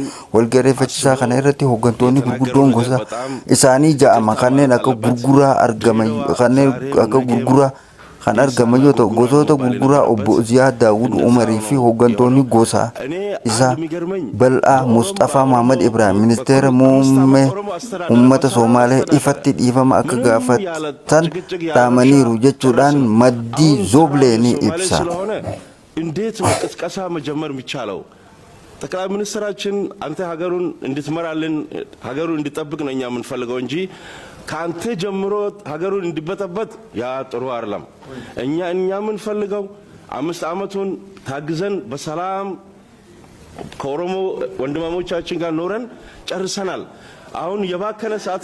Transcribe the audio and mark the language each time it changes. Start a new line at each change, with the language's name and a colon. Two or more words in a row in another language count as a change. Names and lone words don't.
Oromo: Walgahii ariifachiisaa kana irratti hooggantoonni gurguddoon gosa isaanii jedhaman kanneen akka gurguraa kan argaman yoo ta'u gosoota gurguraa obbo Ziyaad Daawud Umarii fi hooggantoonni gosaa isaa bal'aa Mustafaa Muhammad Ibrahim ministeera muummee uummata Somaalee ifatti dhiifama akka gaafatan dhaamaniiru jechuudhaan maddii Zooblee ni ibsa.
Amharic: እንዴት ነው ቅስቀሳ መጀመር የሚቻለው? ጠቅላይ ሚኒስትራችን አንተ ሀገሩን እንድትመራልን ሀገሩን እንድጠብቅ ነው እኛ የምንፈልገው እንጂ ካንተ ጀምሮ ሀገሩን እንዲበጠበጥ ያ ጥሩ አይደለም። እኛ የምንፈልገው 5 ዓመቱን ታግዘን በሰላም ከኦሮሞ ወንድማሞቻችን ጋር ኖረን ጨርሰናል። አሁን የባከነ ሰዓት